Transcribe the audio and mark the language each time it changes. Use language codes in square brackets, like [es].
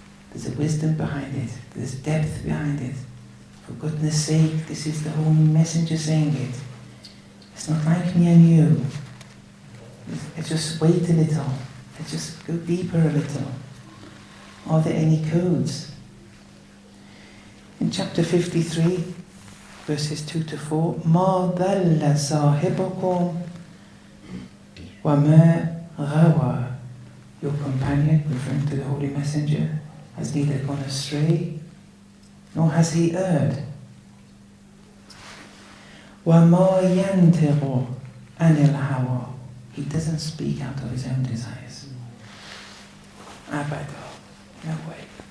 [en] There's a wisdom behind it. There's depth behind it. For goodness sake, this is the Holy Messenger saying it. It's not like me and you. Let's just wait a little. Let's just go deeper a little. Are there any codes? In chapter 53, verses 2 to 4, [ar] مَا ضَلَّ صَاحِبُكُمْ وَمَا غَوَى. [en] Your companion, referring to the Holy Messenger, has neither gone astray, nor has he erred. [ar] وَمَا يَنْتِقُ عَنِ الْهَوَى. [en] He doesn't speak out of his own desires. Abada. No way.